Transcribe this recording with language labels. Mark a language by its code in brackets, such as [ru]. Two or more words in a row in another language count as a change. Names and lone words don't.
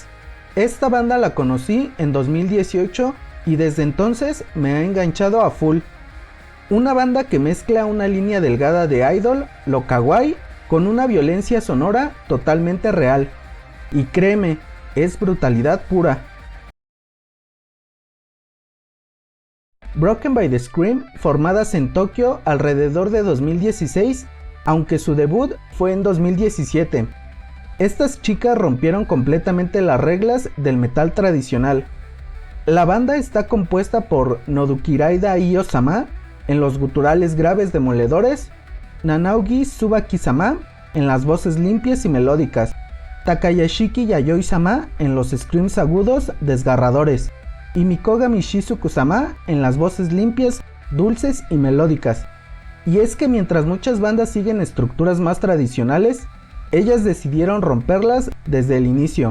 [es] Esta banda la conocí en 2018 y desde entonces me ha enganchado a full. Una banda que mezcla una línea delgada de idol, lo kawaii, con una violencia sonora totalmente real. Y créeme, es brutalidad pura. Broken by the Scream, formadas en Tokio alrededor de 2016, aunque su debut fue en 2017. Estas chicas rompieron completamente las reglas del metal tradicional. La banda está compuesta por Nodukiraida Io-sama en los guturales graves demoledores, Nanaugi Tsubaki-sama en las voces limpias y melódicas, Takayashiki Yayoi-sama en los screams agudos desgarradores, y Mikogami Shizuku-sama en las voces limpias, dulces y melódicas. Y es que mientras muchas bandas siguen estructuras más tradicionales, ellas decidieron romperlas desde el inicio.